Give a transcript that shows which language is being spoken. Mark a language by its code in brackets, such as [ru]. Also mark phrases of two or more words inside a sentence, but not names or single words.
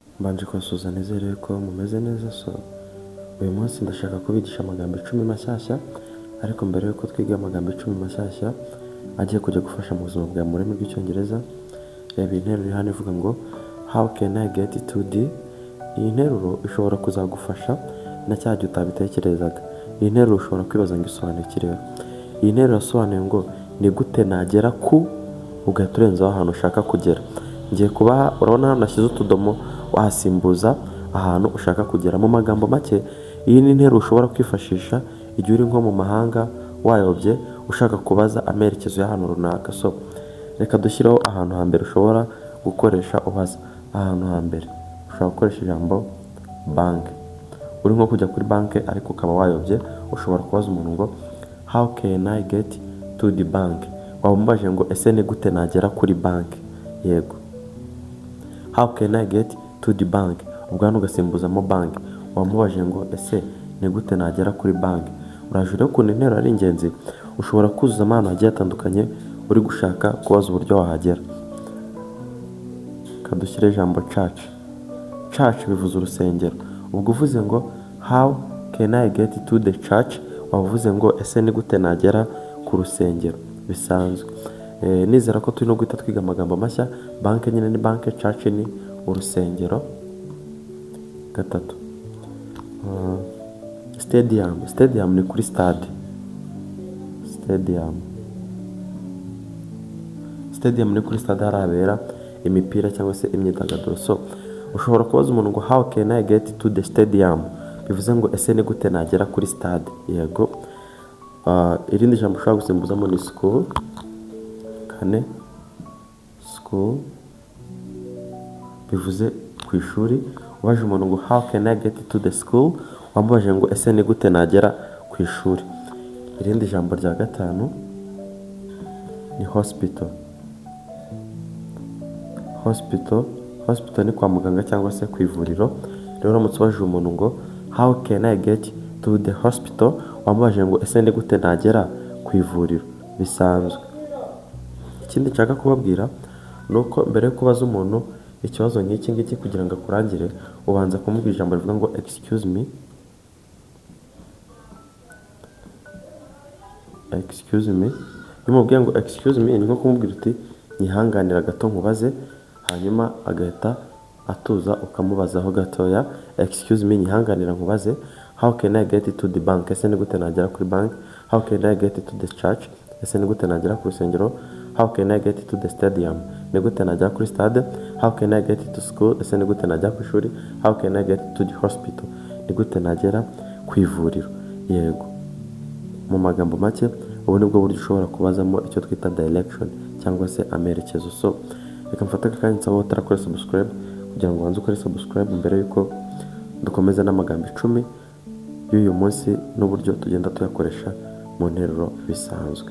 [rw] mbanje kubasuhuza nizere ko mumeze neza. So uyu munsi ndashaka kubigisha amagambo 10 mashyashya, ariko mbere yuko twiga amagambo 10 mashyashya agiye kujya gufasha mu buzima bwa murimi rw'icyongereza, reba interuro iri hano ivuga ngo [en] how can I get to D. [rw] Iyi nteruro ishobora kuzagufasha na cyagihe utabitekerezaga. Iyi nteruro ushobora kwibaza ngo isobanuye iki rero. Iyi nteruro yasobanuye ngo ni gute nagera ku, ugahita urenzaho ahantu ushaka kugera. Ngiye kubaha, urabona hano nashyize utudomo wahasimbuza ahantu ushaka kugera. Mu magambo make, iyi ni interuro ushobora kwifashisha igihe uri nko mu mahanga wayobye ushaka kubaza amerekezo y'ahantu runaka. So reka dushyireho ahantu hambere ushobora gukoresha ubaza. Ahantu hambere ushobora gukoresha ijambo bank. Uri nko kujya kuri bank ariko ukaba wayobye, ushobora kubaza umuntu ngo [en] how can I get to the bank. [rw] Wamubajije ngo ese ni gute nagera kuri bank. Yego, [en] how can I get to the bank. [rw] Ubwo ugasimbuzamo bank. Wamubajije ngo ese ni gute nagera kuri bank. Urajure ko interuro ari ingenzi. Ushobora kuzuza ahantu hagiye atandukanye uri gushaka kubaza uburyo wahagera. Kadushyire ijambo church. Church bivuze urusengero. Ubwo uvuze ngo [en] how can I get to the church, [rw] wavuze ngo ese ni gute nagera ku rusengero bisanzwe. Nizera ko turi no guhita twiga amagambo mashya. Bank nyine ni bank, church ni urusengero. Gatatu, stadium. Stadium ni kuri stade. Stadium ni kuri stade harabera imipira cyangwa se imyidagaduro. So ushobora kubaza umuntu ngo [en] how can I get to the stadium, [rw] bivuze ngo ese ni gute nagera kuri stade. Yego. Irindi jambo ushobora gusimbuzamo ni school. Kane, school bivuze ku ishuri. Ubaje umuntu ngo [en] how can I get to the school, [rw] wamubajije ngo ese ni gute nagera ku ishuri. Irindi jambo rya gatanu ni hospital. Hospital ni kwa muganga cyangwa se ku ivuriro. Rero uramutse ubajije umuntu ngo [en] how can I get to the hospital, [rw] wamubajije ngo ese ni gute nagera ku ivuriro bisanzwe. Ikindi nshaka kubabwira nuko mbere yo kubaza umuntu ikibazo nk'iki ngiki kugira ngo akurangire, ubanza kumubwira ijambo rivuga ngo [en] excuse me. [rw] Iyo umubwiye ngo [en] excuse me, [rw] ni nko kumubwira uti nyihanganira gato nkubaze, hanyuma agahita atuza ukamubazaho gatoya. [en] Excuse me, [rw] nyihanganira nkubaze. [en] How can I get to the bank, [rw] ese ni gute nagera kuri bank. [en] How can I get to the church, [rw] ese ni gute nagera ku rusengero. [en] How can I get to the stadium, [rw] ni gute nagera kuri stade. [en] How can I get to school, [rw] ese ni gute nagera ku ishuri. [en] How can I get to the hospital, [rw] ni gute nagera ku ivuriro. Yego. Mu magambo make, ubu nibwo buryo ushobora kubazamo icyo twita direction cyangwa se amerekezo. So reka mfate akanya nsaba utarakora subscribe kugira ngo wanze ukore subscribe mbere yuko dukomeza n'amagambo 10 y'uyu munsi n'uburyo tugenda tuyakoresha mu nteruro bisanzwe.